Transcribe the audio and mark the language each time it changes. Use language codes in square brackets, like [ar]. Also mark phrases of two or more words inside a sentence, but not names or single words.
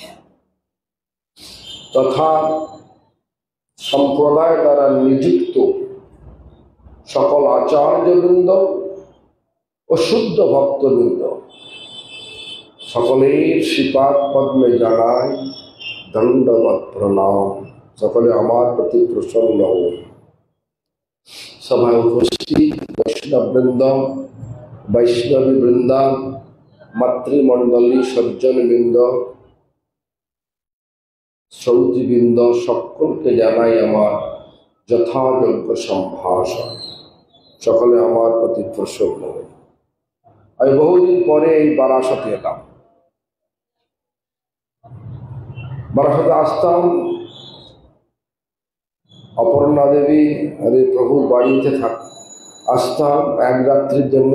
[bn] তথা সম্প্রদায় দ্বারা নিযুক্ত সকল আচার্য বৃন্দ ও শুদ্ধ ভক্ত বৃন্দ সকলের শ্রীপাদ পদ্মে জানাই দণ্ডবৎ প্রণাম। সকলে আমার প্রতি প্রসন্ন হও। সভায় উপস্থিত বৈষ্ণব বৃন্দ, বৈষ্ণবী বৃন্দা, মাতৃমণ্ডলী, সজ্জন বৃন্দ, শ্রোতৃ বৃন্দ সকলকে জানাই আমার যথাযোগ্য সম্ভাষণ। সকলে আমার প্রতি প্রসন্ন হও। আমি বহুদিন পরে এই বারাসতে এলাম। বারাসতে আসতাম অপর্ণা দেবী আরে প্রভুর বাড়িতে আসতাম এক রাত্রির জন্য।